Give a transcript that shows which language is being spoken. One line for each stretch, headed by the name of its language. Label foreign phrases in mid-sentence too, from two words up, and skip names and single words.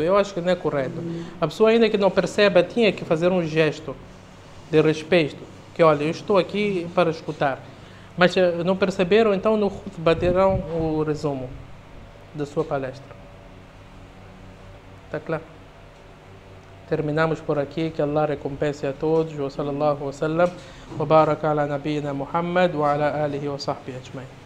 Portuguese: Eu acho que não é correto. A pessoa, ainda que não perceba, tinha que fazer um gesto de respeito, que olha, eu estou aqui para escutar. Mas não perceberam, então no Khutbah terão o resumo da sua palestra. Está claro? Terminamos por aqui, que Allah recompense a todos.
Arabic: وصلى الله وسلم وبارك على نبينا محمد وعلى آله وصحبه أجمعين.